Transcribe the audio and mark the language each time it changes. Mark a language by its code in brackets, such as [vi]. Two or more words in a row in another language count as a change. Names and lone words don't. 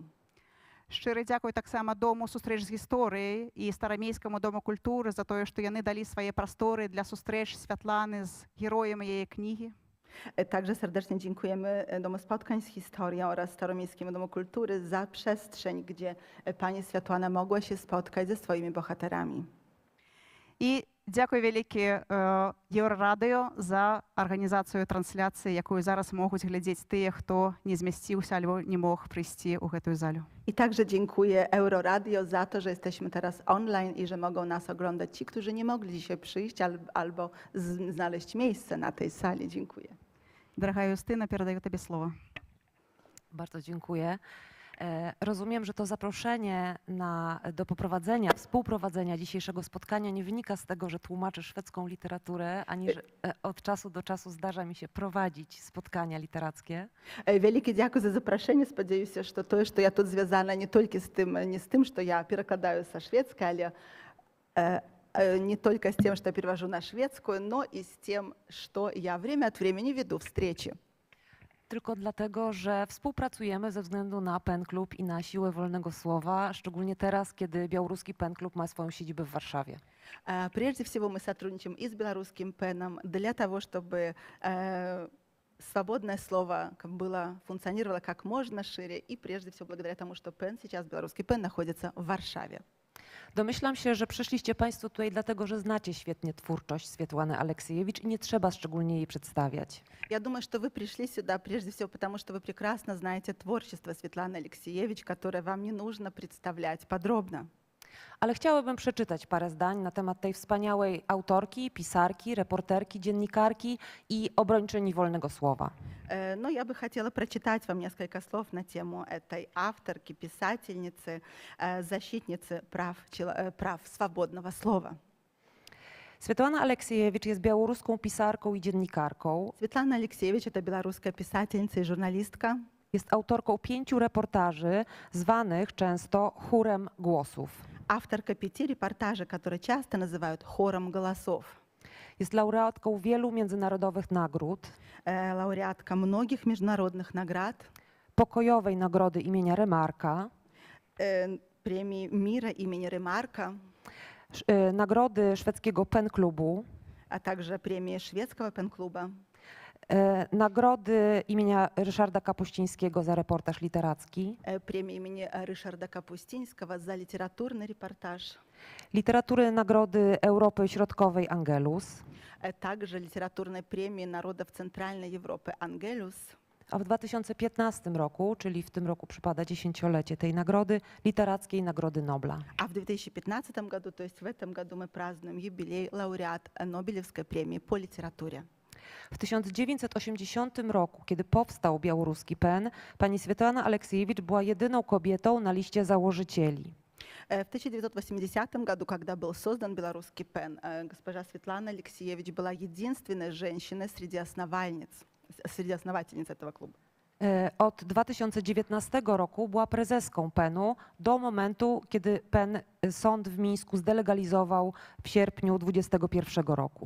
[be] Шчыры дзякуй таксама Дому сустрэч з гісторыяй і Старамейскаму Дому культуры за тое, што яны далі свае прасторы для сустрэч Святланы з героем яе кнігі. [pl] Także serdecznie dziękujemy Domu Spotkań z Historią oraz Staromiejskiemu Domu Kultury za przestrzeń, gdzie pani Światłana mogła się spotkać ze swoimi bohaterami. [be] І дзякуй вялікі Еўрарадыё за арганізацыю трансляцыі, якую зараз могуць глядзець тыя, хто не змясціўся альбо не мог прыйсці ў гэтую залю. [pl] I także dziękuję Euroradio za to, że jesteśmy teraz online i że mogą nas oglądać ci, którzy nie mogli dzisiaj przyjść albo znaleźć miejsce na tej sali. Dziękuję. [be] Дарагая Юстына, перадаю табе слова. [pl] Bardzo dziękuję. Rozumiem, że to zaproszenie do poprowadzenia, współprowadzenia dzisiejszego spotkania nie wynika z tego, że tłumaczę szwedzką literaturę, ani że od czasu do czasu zdarza mi się prowadzić spotkania literackie. Wielkie dziękuję za zaproszenie. Spodziewam się, że to, że ja tu związana nie tylko z tym, że ja [ru] перекладаю со шведской, ale не только с тем, что я перевожу на шведскую, но и с тем, что я время от времени веду встречи. [pl] Tylko dlatego, że współpracujemy ze względu na PEN Klub i na siłę wolnego słowa, szczególnie teraz, kiedy białoruski PEN Klub ma swoją siedzibę w Warszawie. [ru] Прежде всего мы сотрудничаем и с белорусским ПЭНом для того, чтобы свободное слово функционировало как можно шире, и прежде всего благодаря тому, что ПЭН сейчас, белорусский ПЭН, находится в Warszawie. [pl] Domyślam się, że przyszliście Państwo tutaj dlatego, że znacie świetnie twórczość Swiatłany Aleksiejewicz i nie trzeba szczególnie jej przedstawiać. [ru] Я думаю, что вы пришли сюда прежде всего потому, что вы прекрасно знаете творчество Светланы Алексеевич, которое вам не нужно представлять подробно. [pl] Ale chciałabym przeczytać parę zdań na temat tej wspaniałej autorki, pisarki, reporterki, dziennikarki i obrończyni wolnego słowa. [ru] Но я бы хотела прочитать вам несколько слов на тему этой авторки, писательницы, защитницы прав свободного слова. [pl] Swiatłana Aleksiejewicz jest białoruską pisarką i dziennikarką. [ru] Светлана Алексеевич – это белорусская писательница и журналистка. [pl] Jest autorką 5 reportaży zwanych często chórem głosów. [ru] Авторка 5 репортажей, которые часто называют хором голосов. [pl] Jest laureatką wielu międzynarodowych nagród. [ru] Лауреатка многих международных наград. [pl] Pokojowej nagrody imienia Remarka. [ru] Премии мира имени Ремарка. [pl] Nagrody szwedzkiego PEN Klubu. [ru] А также премии шведского пен-клуба. [pl] Nagrody imienia Ryszarda Kapuścińskiego za reportaż literacki. [ru] Премия имени Ryszarda Kapuścińskiego [pl] za literaturny reportaż. Literatury Nagrody Europy Środkowej Angelus. [ru] Также литературной премии народов Центральной Европы Ангелюс. [pl] A w 2015 roku, czyli w tym roku przypada 10-lecie tej nagrody, Literackiej Nagrody Nobla. [ru] А в 2015 году, то есть в этом году, мы празднуем юбилей лауреат Нобелевской премии по литературе. [pl] W 1980 roku, kiedy powstał białoruski PEN, pani Swietlana Aleksiejewicz była jedyną kobietą na liście założycieli. [ru] В 1980 году, когда был создан белорусский ПЕН, госпожа Светлана Алексеевич была единственной женщиной среди основательниц этого клуба. [pl] Od 2019 roku była prezeską PEN-u do momentu, kiedy PEN sąd w Mińsku zdelegalizował w sierpniu 2021 roku.